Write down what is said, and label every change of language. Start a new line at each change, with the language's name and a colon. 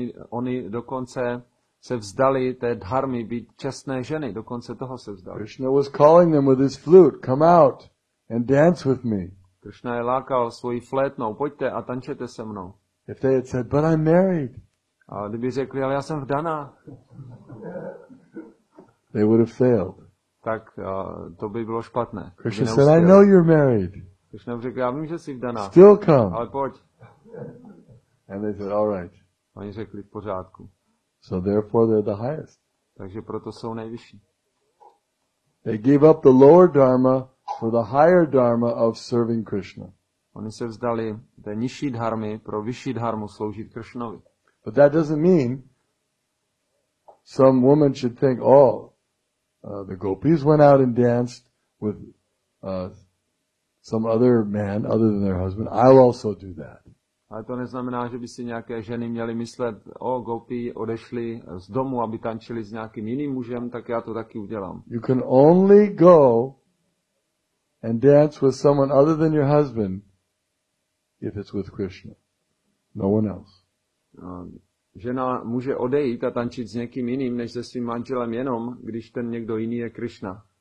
Czech: Oni dokonce se vzdali té dharmy být čestné ženy, dokonce toho se vzdali.
English: Krishna was calling them with his flute, come out and dance with me.
Czech: Krishna je lákal svojí flétnou, pojďte a tančete se mnou.
English: If they had said, but I'm married.
Czech: A kdyby řekli, ale já jsem vdaná.
English: They would have failed.
Czech: Tak to by bylo špatné.
English: Krishna said, I know you're married.
Czech: Krishna řekl, já vím, že jsi vdaná.
English: Still come.
Czech: Ale pojď.
English: And they said, all right.
Czech: Oni řekli v pořádku.
English: So therefore they're the highest.
Czech: Takže proto jsou nejvyšší.
English: They gave up the lower dharma for the higher dharma of serving Krishna.
Czech: Oni se vzdali té nižší dharmy pro vyšší dharmu sloužit Krishnovi.
English: But that doesn't mean some woman should think, the gopis went out and danced with some other man other than their husband. I'll also do that.
Czech: Ale to neznamená, že by si nějaké ženy měly myslet, gopi odešli z domu, aby tančili s nějakým jiným mužem, tak já to taky udělám.
English: You can only go and dance with someone other than your husband if it's with Krishna. No one else.
Czech: Žena může odejít a tančit s někým jiným, než se svým manželem jenom, když ten někdo jiný je Krishna.